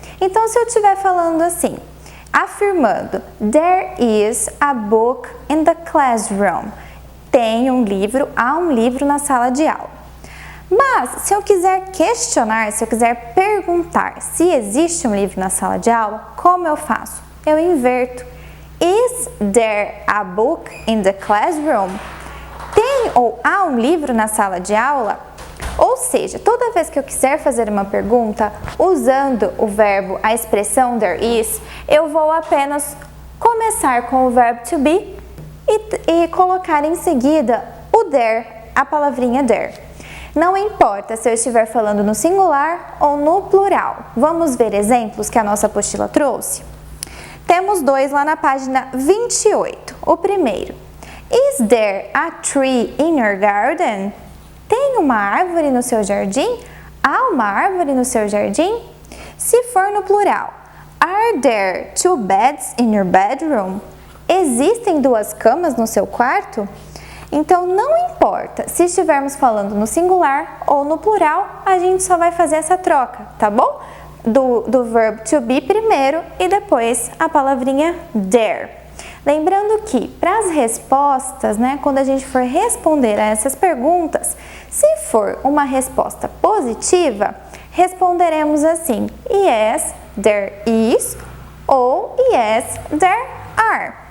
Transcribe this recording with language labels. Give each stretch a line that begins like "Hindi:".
Portuguese: Então se eu estiver falando assim, afirmando,
English: there is a book in the classroom.
Portuguese: Tem um livro, há um livro na sala de aula. Mas, se eu quiser questionar, se eu quiser perguntar se existe um livro na sala de aula, como eu faço? Eu inverto.
English: Is there a book in the classroom?
Portuguese: Tem ou há um livro na sala de aula? Ou seja, toda vez que eu quiser fazer uma pergunta usando o verbo, a expressão there is, eu vou apenas começar com o verbo to be e colocar em seguida o there, a palavrinha there. Não importa se eu estiver falando no singular ou no plural. Vamos ver exemplos que a nossa apostila trouxe? Temos dois lá na página 28. O primeiro,
English: is there a tree in your garden?
Portuguese: Tem uma árvore no seu jardim? Há uma árvore no seu jardim? Se for no plural,
English: are there two beds in your bedroom?
Portuguese: Existem duas camas no seu quarto? Então não importa se estivermos falando no singular ou no plural, a gente só vai fazer essa troca, tá bom? Do verb to be primeiro e depois a palavrinha there. Lembrando que para as respostas, quando a gente for responder a essas perguntas, se for uma resposta positiva, responderemos assim,
English: yes, there is
Portuguese: ou
English: yes, there are.